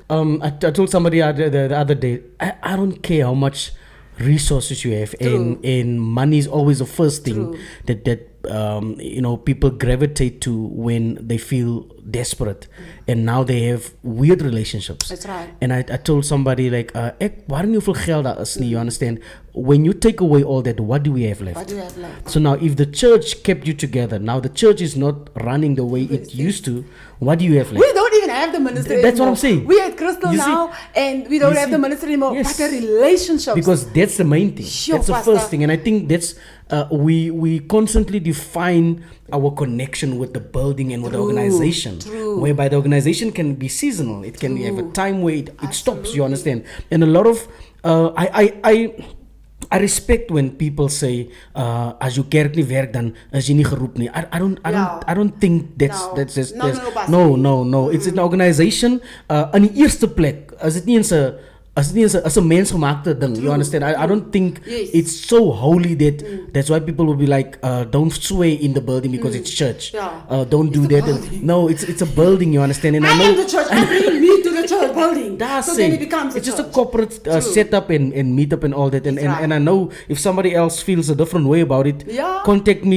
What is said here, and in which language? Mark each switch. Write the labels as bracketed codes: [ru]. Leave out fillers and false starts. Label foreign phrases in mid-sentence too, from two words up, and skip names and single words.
[en] I told somebody the other day, I don't care how much resources you have, and money is always the first thing that people gravitate to when they feel desperate, and now they have weird relationships. That's right. And I told somebody like, [af] waarom nie veel geld daar is nie, [en] you understand? When you take away all that, what do we have left? What do we have left? So now if the church kept you together, now the church is not running the way it used to, what do you have left? We don't even have the ministry That's what anymore. I'm saying. We at Crystal You see? now, and we don't You have the see? ministry anymore. Yes. But the relationships. Because that's the main thing. Sure, That's the Pastor. first thing, and I think that's we constantly define our connection with the building and with the organization. True. Whereby the organization can be seasonal. It can have a time where it stops. You understand? And a lot of I respect when people say [af] as you kerk nie werk dan is jy nie geroep nie. [en] I don't think that's just no. It's an organization [af] in die eerste plek. As dit nie eens 'n [en] as a [af] mensgemaakte ding. [en] You understand? I don't think it's so holy that that's why people will be like, don't sway in the building because it's church. Don't do that. No, it's a building. You understand? And I am the church. I'm bringing me to the church building. That's so then it becomes it's a just a church. corporate setup and meetup and all that. And I know if somebody else feels a different way about it, contact me.